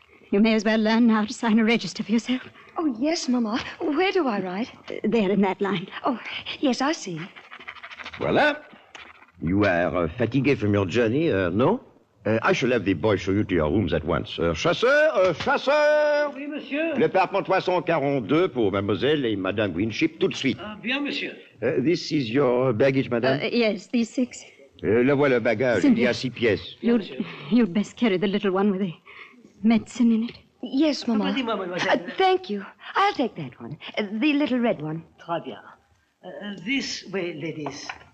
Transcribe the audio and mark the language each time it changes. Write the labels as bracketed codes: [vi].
[en] You may as well learn now to sign a register for yourself. Oh, yes, Mama. Where do I write? There in that line. Oh, yes, I see. [fr] Voilà. [en] You are fatigued from your journey, no? I shall have the boy show you to your rooms at once. [fr] Chasseur! Oui, monsieur. Le Parpent 342 pour mademoiselle et madame Winship, tout de suite. Bien, monsieur. [en] This is your baggage, madame? Yes, these six. [fr] Le voilà, bagage. Il y a six pièces. [en] You'd best carry the little one with the medicine in it. Yes, Mama. Thank you. I'll take that one. The little red one. [fr] Très bien. [en] This way, ladies.